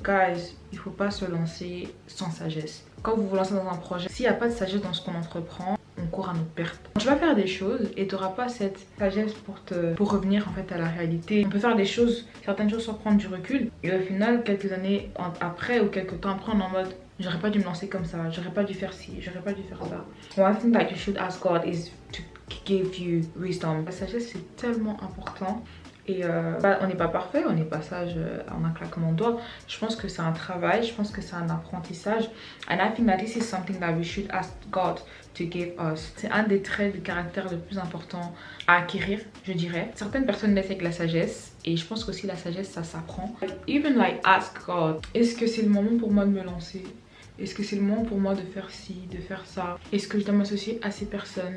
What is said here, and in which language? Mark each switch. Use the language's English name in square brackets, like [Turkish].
[French] Guys, il ne faut pas se lancer sans sagesse. Quand vous vous lancez dans un projet, s'il n'y a pas de sagesse dans ce qu'on entreprend, on court à notre perte. Tu vas faire des choses et tu n'auras pas cette sagesse pour revenir en fait à la réalité. On peut faire des choses, certaines choses sans prendre du recul et au final quelques années après ou quelques temps après on est en mode j'aurais pas dû me lancer comme ça, j'aurais pas dû faire ci, j'aurais pas dû faire ça. [English] One thing that you should ask God is to give you wisdom. [French] La sagesse c'est tellement important. Et on n'est pas parfait, on n'est pas sage en un claquement de doigts. Je pense que c'est un travail, je pense que c'est un apprentissage. [English] And I think that this is something that we should ask God to give us. [French] C'est un des traits de caractère le plus important à acquérir, je dirais. Certaines personnes naissent avec la sagesse et je pense qu'aussi la sagesse ça s'apprend. [English] Even like ask God, [French] est-ce que c'est le moment pour moi de me lancer? Est-ce que c'est le moment pour moi de faire ci, de faire ça? Est-ce que je dois m'associer à ces personnes?